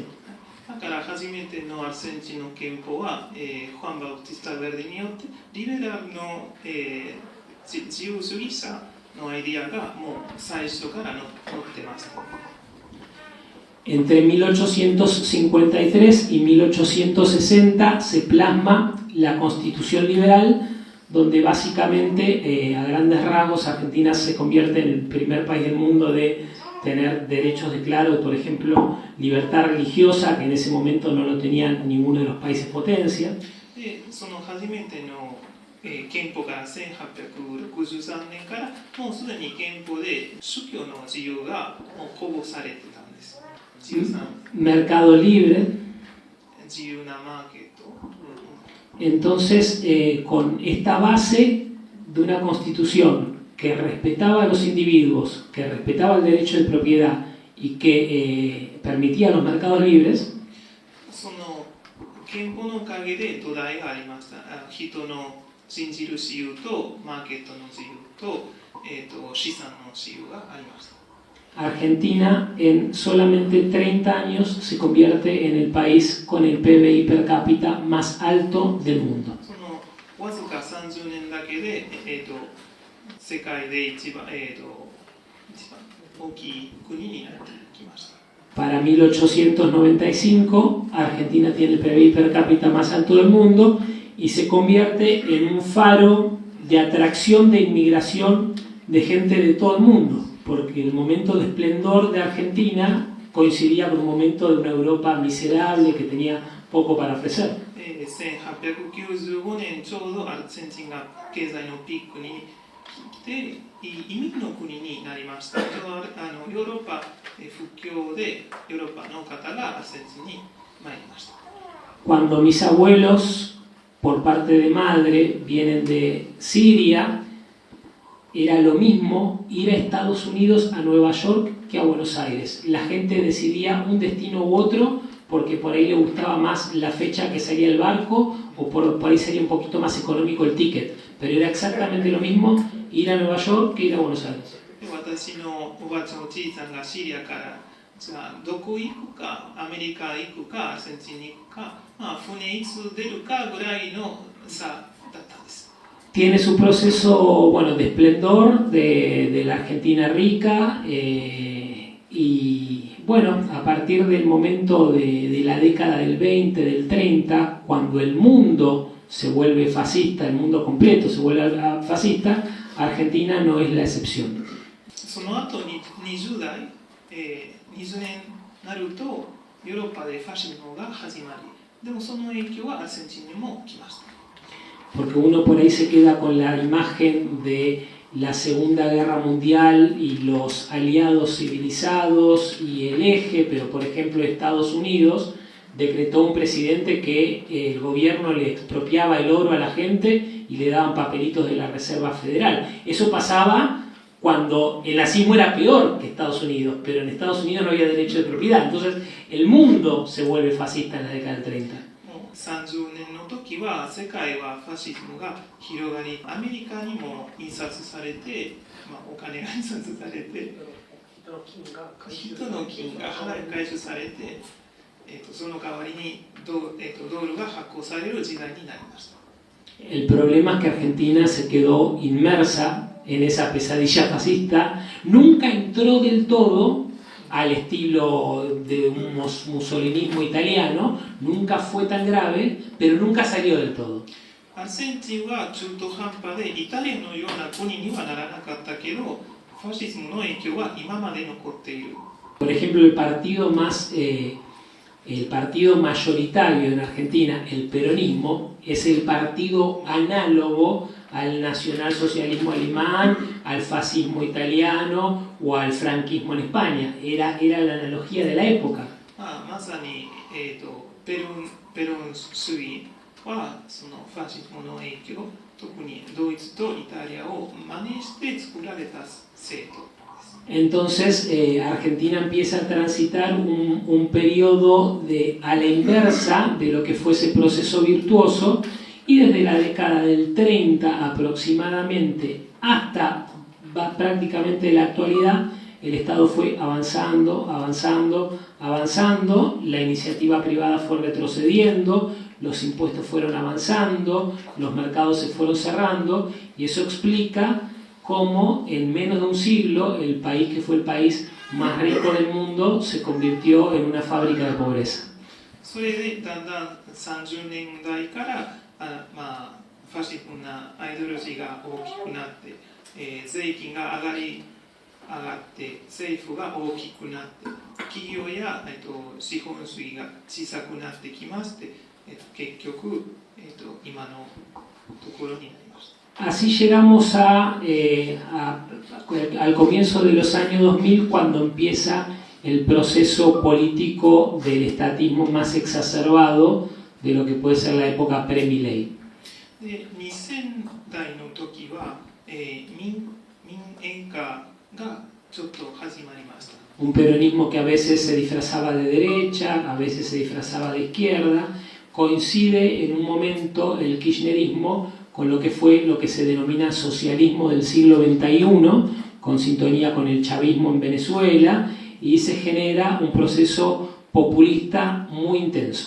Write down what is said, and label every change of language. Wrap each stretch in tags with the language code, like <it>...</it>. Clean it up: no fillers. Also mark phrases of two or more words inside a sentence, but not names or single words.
<ja>だから初めてのアルゼンチンの憲法は、ファン・バウティスタ・ヴェルディによってリベラルの、自由主義者のアイディアがもう最初から載ってました。</ja> <es>Entre 1853 y 1860 se plasma la Constitución Liberal, donde básicamente, a grandes rasgos, Argentina se convierte en el primer país del mundo de tener derechos declarados, por ejemplo, libertad religiosa, que en ese momento no lo tenían ninguno de los países potencia.</es> <ja>で、その初めての、憲法が1863年からもうすでに憲法で宗教の自由がもう保護されてたんです。</ja> <es>Mercado libre.</es> <ja>自由なマーケット。</ja> <es>Entonces, con esta base de una constitución que respetaba a los individuos, que respetaba el derecho de propiedad y que permitía los mercados libres,</es> <ja>その憲法のおかげで土台がありました。人の信じる自由とマーケットの自由と、資産の自由がありました。</ja> <es>Argentina en solamente 30 años se convierte en el país con el PBI per cápita más alto del mundo.</es> <ja>そのわずか30年だけで、世界で一番大きい国になってきました。</ja> <es>Para 1895, Argentina tiene el PBI per cápita más alto del mundo y se convierte en un faro de atracción de inmigración de gente de todo el mundo, porque el momento de esplendor de Argentina coincidía con un momento de una Europa miserable que tenía poco para ofrecer.</es> <ja>1895 年ちょうどアルゼンチンが経済のピークに来て移民の国になりました。ヨーロッパ復興でヨーロッパの方がアルゼンチンに参りました。</ja> <es>Cuando mis abuelos por parte de madre vienen de Siria, era lo mismo ir a Estados Unidos, a Nueva York, que a Buenos Aires. La gente decidía un destino u otro porque por ahí le gustaba más la fecha que salía el barco o por ahí sería un poquito más económico el ticket. Pero era exactamente lo mismo ir a Nueva York que ir a Buenos Aires.</es> <ja>私のおばあちゃんおじいさんがシリアからじゃあどこ行くかアメリカ行くかアルゼンチンに行くか、まあ、船いつ出るかぐらいの差だったんです。</ja> <es>Tiene su proceso, bueno, de esplendor de la Argentina rica y bueno, a partir del momento de la década del 20, del 30, cuando el mundo se vuelve fascista, el mundo completo se vuelve fascista, Argentina no es la excepción.</es> <ja>その後に20年になるとヨーロッパでファシズムが始まり、でもその影響はアルゼンチンにも来ました。</ja> <es>Porque uno por ahí se queda con la imagen de la Segunda Guerra Mundial y los aliados civilizados y el eje, pero por ejemplo Estados Unidos decretó un presidente que el gobierno le expropiaba el oro a la gente y le daban papelitos de la Reserva Federal. Eso pasaba cuando el nazismo era peor que Estados Unidos, pero en Estados Unidos no había derecho de propiedad. Entonces el mundo se vuelve fascista en la década del 30.</es> <ja>30 年の時は世界はファシズムが広がり、アメリカにも印刷されて、お金が印刷されて、人の金が回収されて、その代わりにドルが発行される時代になりました。</ja> <es>El problema es que Argentina se quedó inmersa en esa pesadilla fascista, nunca entró del todo al estilo de un mussolinismo italiano, nunca fue tan grave, pero nunca salió del todo.</es> <ja>アルゼンチンは中途半端でイタリアのような国にはならなかったけど、ファシズムの影響は今まで残っている。</ja> <es>Por ejemplo, el partido mayoritario en Argentina, el peronismo, es el partido análogo al nacionalsocialismo alemán, al fascismo italiano o al franquismo en España. Era la analogía de la época.</es> <ja>まさに、ペロン主義はそのファシズムの影響、特にドイツとイタリアを真似して作られた制度。</ja> <es>Entonces Argentina empieza a transitar un periodo a la inversa de lo que fue ese proceso virtuoso y desde la década del 30 aproximadamente hasta prácticamente la actualidad el Estado fue avanzando, la iniciativa privada fue retrocediendo, los impuestos fueron avanzando, los mercados se fueron cerrando y eso explica cómo en menos de un siglo el país que fue el país más rico del mundo se convirtió en una fábrica de pobreza.</es> <ja>それでだんだん30年代からファシズムなアイデオロジーが大きくなって、税金が上がって政府が大きくなって企業や、資本主義が小さくなってきまして、結局、今のところになりました。</ja> <es>Así llegamos al comienzo de los años 2000 cuando empieza el proceso político del estatismo más exacerbado de lo que puede ser la época pre-Milei.</es> <ja>で2000代の時は、民営化がちょっと始まりました。</ja> <es>Un peronismo que a veces se disfrazaba de derecha, a veces se disfrazaba de izquierda, coincide en un momento el kirchnerismo con lo que fue lo que se denomina socialismo del siglo XXI, con sintonía con el chavismo en Venezuela, y se genera un proceso populista muy intenso.</es>